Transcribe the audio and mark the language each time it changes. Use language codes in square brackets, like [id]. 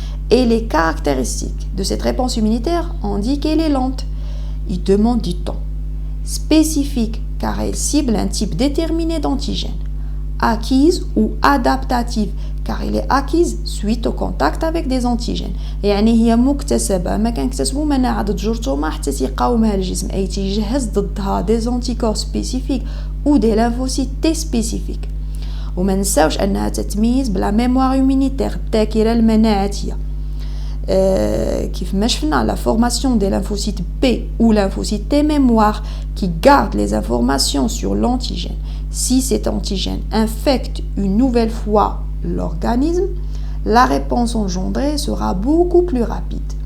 [fr] Et les caractéristiques de cette réponse immunitaire indiquent qu'elle est lente. Il demande du temps. Spécifique car elle cible un type déterminé d'antigène. Acquise ou adaptative car elle est acquise suite au contact avec des antigènes. [ar] يعني هي مكتسبة، ما كنكتسبو مناعة ضد جرثومة حتى تيقاومها الجسم، أي تيجهز ضدها [fr] des anticorps spécifiques ou des lymphocytes T spécifiques. [ar] وما نساوش أنها تتميز بلا ميموار immunitaire الذاكرة المناعية. [fr] Qui fait la formation des lymphocytes B ou lymphocytes T mémoire qui gardent les informations sur l'antigène. Si cet antigène infecte une nouvelle fois l'organisme, la réponse engendrée sera beaucoup plus rapide.